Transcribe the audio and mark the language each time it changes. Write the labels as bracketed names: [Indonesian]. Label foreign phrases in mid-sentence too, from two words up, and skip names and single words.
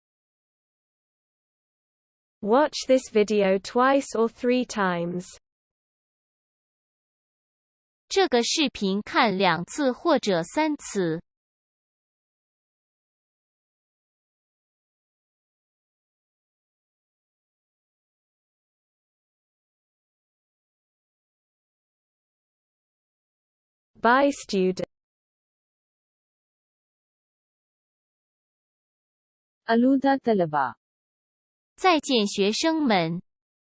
[English] Watch this video twice or 3 times. [Chinese] 这个视频看2次或者3次。 [English] Bye student. [Urdu] अलविदा तलबा। [Chinese] 再见学生们。